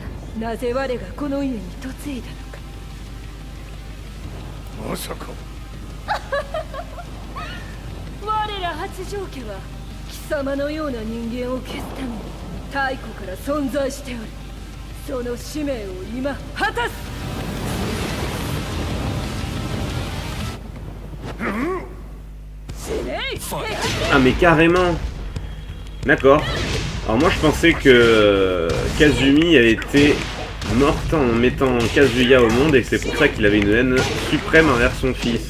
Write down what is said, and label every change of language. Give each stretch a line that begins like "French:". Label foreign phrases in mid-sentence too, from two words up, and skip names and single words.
Japanese: なぜ我がこの家に嫁いだのか。まさか我ら八丈家は貴様のような人間を消すために太古から存在しておる。その使命を今果たす。
French: Ah mais carrément. D'accord. Alors moi je pensais que Kazumi avait été morte en mettant Kazuya au monde et que c'est pour ça qu'il avait une haine suprême envers son fils.